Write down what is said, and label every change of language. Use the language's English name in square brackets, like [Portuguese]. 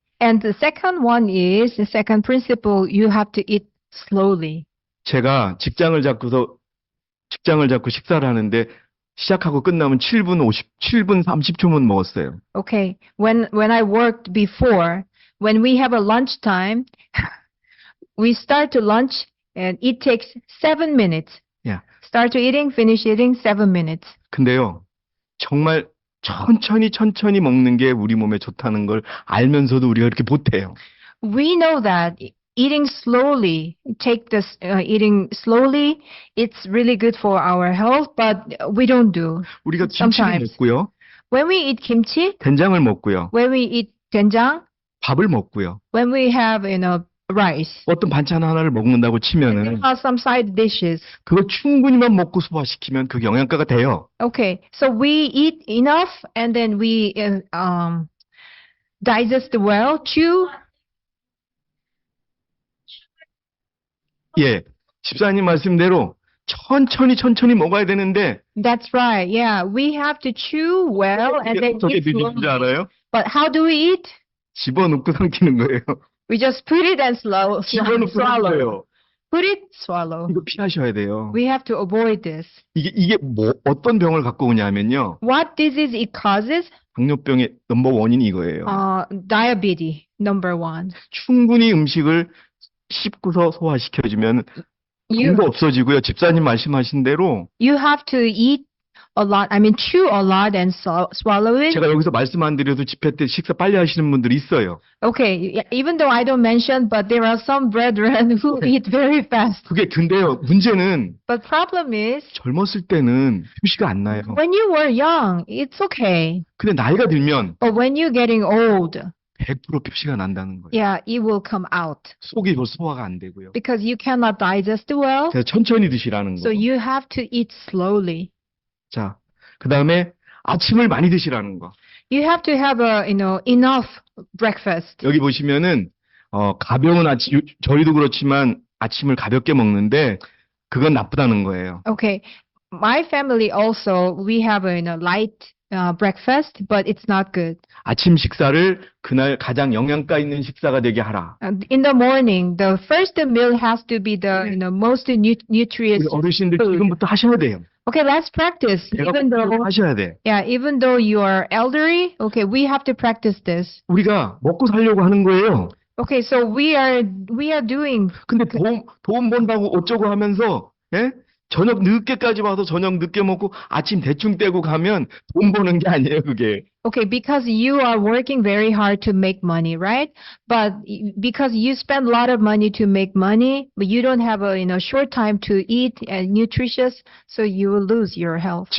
[English] And the second principle, you have to eat slowly. [Korean] 제가 직장을 잡고 식사를 하는데 시작하고 끝나면 7분 30초만 먹었어요. [English] Okay, when I worked before, when we have a lunch time, we start to lunch and it takes 7 minutes. Yeah. Start to eating, finish eating, 7 minutes. [Korean] 근데요, 정말 천천히 먹는 게 우리 몸에 좋다는 걸 알면서도 우리가 이렇게 못해요. [English] We know that eating slowly, eating slowly, it's really good for our health, but we don't do. [Korean] 우리가 김치를 [English] Sometimes. [Korean] 먹고요, [English] When we eat kimchi, [Korean] 된장을 먹고요, [English] when we eat doenjang, [Korean] 밥을 먹고요, [English] when we have, rice, [Korean] 어떤 반찬 하나를 먹는다고 [English] we [Korean] 치면은 [English] have some side dishes. [Korean] 그거 충분히만 먹고 소화시키면 그게 영양가가 돼요. [English] Okay, so we eat enough and then we digest well, chew. [Korean] 예, 집사님 말씀대로 천천히 먹어야 되는데 [English] That's right. Yeah, we have to chew well and then [Korean] 어떻게 [English] eat [Korean] 드시는지 [English] slowly. [Korean] 알아요? [English] But how do we eat? [Korean] 집어넣고 삼키는 거예요. [English] We just put it and [Korean] 집어넣고 [English] swallow. [Korean] 삼켜요. [English] Put it, swallow. [Korean] 이거 피하셔야 돼요. [English] We have to avoid this. [Korean] 이게 뭐 어떤 병을 갖고 오냐면요. [English] What disease it causes? [Korean] 당뇨병의 넘버 원인이 이거예요. [English] Diabetes, number 1. [Korean] 충분히 음식을 씹고서 소화시켜주면 병도 없어지고요. 집사님 말씀하신 대로 [English] You have to eat a lot, chew a lot and swallow it. [Korean] 제가 여기서 말씀 안 드려도 집회 때 식사 빨리 하시는 분들이 있어요. [English] Okay, even though I don't mention, but there are some brethren who eat very fast. [Korean] 근데요, 문제는 [English] But problem is, [Korean] 젊었을 때는 표시가 안 나요. [English] when you were young, it's okay. [Korean] 근데 나이가 들면 [English] But when you're getting old, [Korean] 100% 표시가 난다는 거예요. [English] yeah, it will come out. [Korean] 속이 소화가 안 되고요. [English] Because you cannot digest well, [Korean] 그래서 천천히 드시라는 [English] so [Korean] 거. [English] you have to eat slowly. [Korean] 자, 그 다음에 아침을 많이 드시라는 거. [English] You have to have enough breakfast. [Korean] 여기 보시면은 가벼운 아침, 저희도 그렇지만 아침을 가볍게 먹는데 그건 나쁘다는 거예요. [English] Okay, my family also, we have a light breakfast, but it's not good. [Korean] 아침 식사를 그날 가장 영양가 있는 식사가 되게 하라. [English] In the morning, the first meal has to be the most nutritious [Korean] 우리 어르신들 [English] food. [Korean] 지금부터 하셔야 돼요. [English] Okay, let's practice. [Korean] 배가 [English] Even though, [Korean] 고프면 하셔야 돼. [English] even though you are elderly, okay, we have to practice this. [Korean] 우리가 먹고 살려고 하는 거예요. [English] Okay, so we are doing. [Korean] 근데 돈 번다고 어쩌고 하면서 예? 저녁 늦게까지 와서 저녁 늦게 먹고 아침 대충 떼고 가면 돈 버는 게 아니에요, 그게. [English] Okay, because you are working very hard to make money, right? But because you spend a lot of money to make money, but you don't have a short time to eat and nutritious, so you will lose your health.